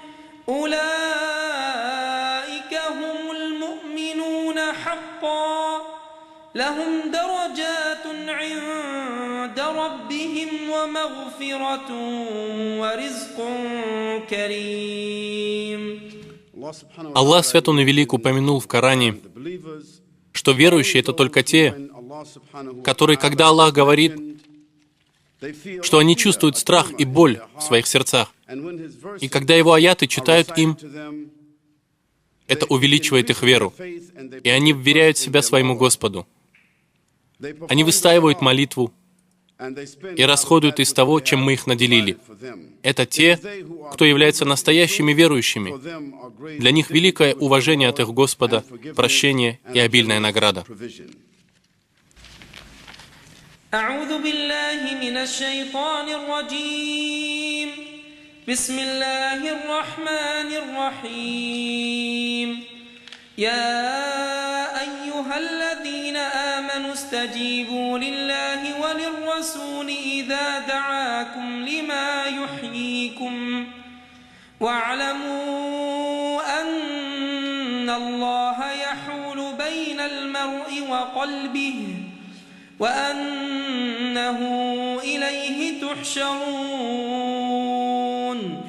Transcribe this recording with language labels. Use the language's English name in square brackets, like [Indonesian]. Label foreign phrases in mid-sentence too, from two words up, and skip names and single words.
[Arabic] أولئك هم المؤمنون حقا لهم درجات عند ربهم ومغفرة ورزق كريم. [Russian] Аллах Свят Он и Велик упомянул в Коране, что верующие — это только те, которые, когда Аллах говорит, что они чувствуют страх и боль в своих сердцах, и когда Его аяты читают им, это увеличивает их веру, и они вверяют себя своему Господу. Они выстаивают молитву и расходуют из того, чем мы их наделили. Это те, кто являются настоящими верующими. Для них великое уважение от их Господа, прощение и обильная награда. [Arabic] أعوذ بالله من الشيطان الرجيم. بسم الله الرحمن الرحيم. يا أيها الذين آمنوا استجيبوا لله وللرسول إذا دعاكم لما يحييكم واعلموا أن الله يحول بين المرء وقلبه وأنه إليه تحشرون.